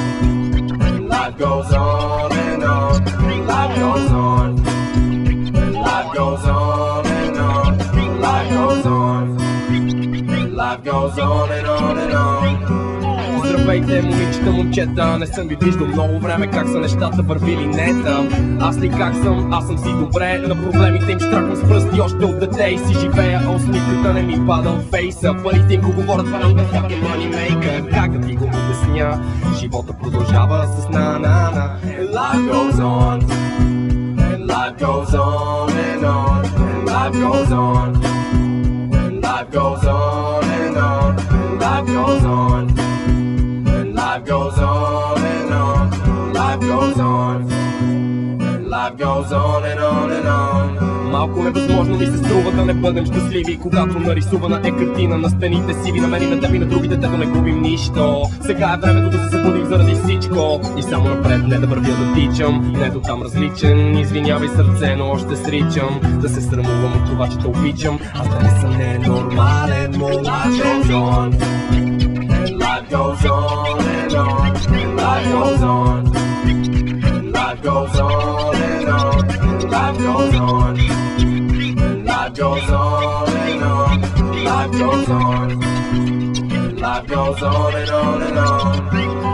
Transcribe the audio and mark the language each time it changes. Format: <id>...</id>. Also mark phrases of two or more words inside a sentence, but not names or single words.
<en>and life goes on and on, and life goes on, and life goes on and on, and life goes on, and life goes on and on and on.</en> <bg>Здравейте, момичета, момчета, не съм ви виждал много време, как са нещата, върви ли нета? Аз ли как съм? Аз съм си добре, на проблемите им штраквам с пръсти още от дете и си живея, усмивката не ми пада от фейса. Парите им го говорят,</bg> <en>but I'm the fucking money maker.</en> <bg>Как да ти го обясня? Живота продължава с на-на-на.</bg> <en>And life goes on, and life goes on and on, and life goes on, and life goes on and on, and life goes on. Life goes on and on, life goes on, life goes on and on and on.</en> <bg>Малко невъзможно ми се струва да не бъдем щастливи, когато нарисувана е картина на стените си. Ви намерим теб и на другите, дето не губим нищо. Сега е времето да се събудим заради всичко и само напред, не да вървя да тичам. Не до там различен, извинявай сърце, но още сричам. Да се срамувам от това, че те обичам. Аз да не съм ненормален,</bg> <en>life goes on, life goes on and on, life goes on, life goes on and on, life goes on, life goes on and on, life goes on, life goes on and on and on.</en>